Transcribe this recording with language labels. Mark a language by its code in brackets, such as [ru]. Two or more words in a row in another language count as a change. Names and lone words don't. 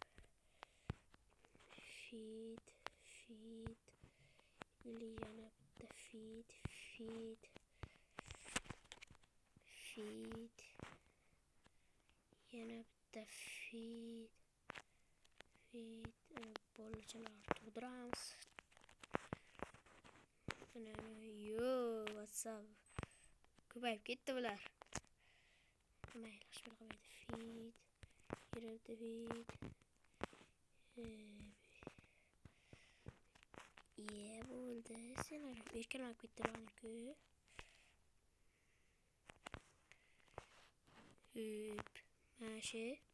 [uz] Feed. Ili yana bitta feed. Yana bitta feed. Bolachalar tug'diramiz. [en] Yo, what's up? [uz] Ko'payib ketdi bular. Mayli, hech bir qilmaydi. Feed. Yerda feed. Bo'ldi. Senlar erkalanib ketdilar-ku. Mashi.